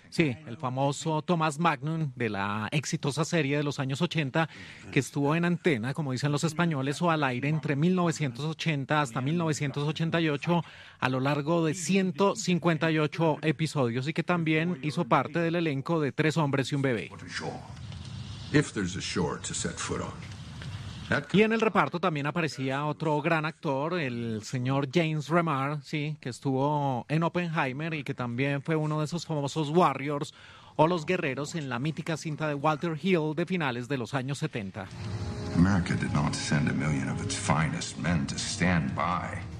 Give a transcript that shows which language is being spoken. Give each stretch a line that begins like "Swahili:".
Spanish: Sí, el famoso Thomas Magnum de la exitosa serie de los años 80 que estuvo en antena, como dicen los españoles, o al aire entre 1980 hasta 1988 a lo largo de 158 episodios y que también hizo parte del elenco de Tres Hombres y un Bebé.
English: If there's a shore to set foot on.
Spanish: Y en el reparto también aparecía otro gran actor, el señor James Remar, sí, que estuvo en Oppenheimer y que también fue uno de esos famosos Warriors o los guerreros en la mítica cinta de Walter Hill de finales de los años 70.
English: America did not send a million of its finest men to stand by.